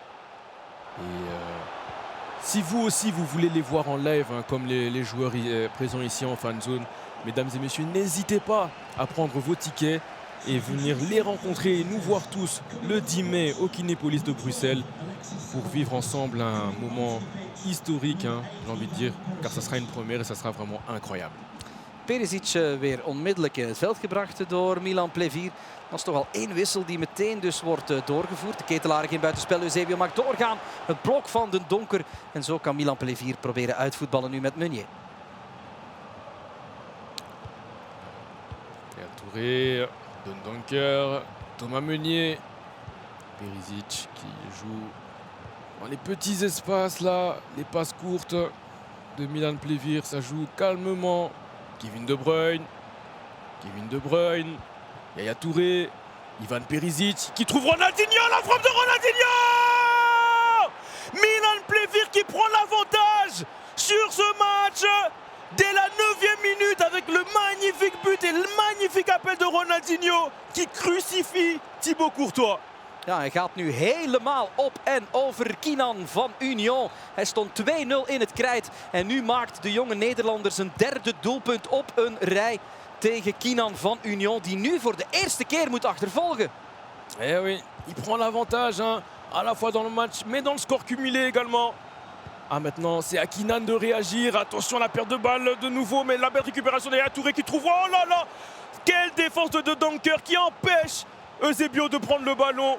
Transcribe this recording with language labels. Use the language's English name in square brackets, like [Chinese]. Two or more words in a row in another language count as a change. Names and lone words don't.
[French] Et si vous aussi vous voulez les voir en live, comme les joueurs présents ici en [English] fan zone, [French] mesdames et messieurs, n'hésitez pas à prendre vos tickets et venir les rencontrer et nous voir tous le 10 mai au Kinepolis de Bruxelles pour vivre ensemble un moment historique, j'ai envie de dire, car ça sera une première et ça sera vraiment incroyable. [Dutch] Perisic weer onmiddellijk in het veld gebracht door Milan Plévir. Dat is toch al 1 wissel die meteen dus wordt doorgevoerd. De ketelaar geen buitenspel, Eusebio mag doorgaan. Het blok van Den Donker. En zo kan Milan Plévir proberen uitvoetballen nu met Meunier. [French] Touré, Den Donker, Thomas Meunier, Perisic qui joue dans les petits espaces là, les passes courtes de Milan Plévir, ça joue calmement. Kevin De Bruyne, Yaya Touré, Ivan Perisic qui trouve Ronaldinho, la frappe de Ronaldinho! Milan Plévir qui prend l'avantage sur ce match dès la 9e minute avec le magnifique but et le magnifique appel de Ronaldinho qui crucifie Thibaut Courtois. [Dutch] Ja, hij gaat nu helemaal op en over Kinan van Union. Hij stond 2-0 in het krijt. En nu maakt de jonge Nederlander zijn 3e doelpunt op een rij tegen Kinan van Union. Die nu voor de eerste keer moet achtervolgen. [French] Eh oui, il prend l'avantage, à la fois dans le match, mais dans le score cumulé également. Ah, maintenant, c'est à Kinan de réagir. Attention à la perte de balle de nouveau, mais la belle récupération de Yaya Touré qui trouve... Oh là là! Quelle défense de Donker qui empêche Eusebio de prendre le ballon.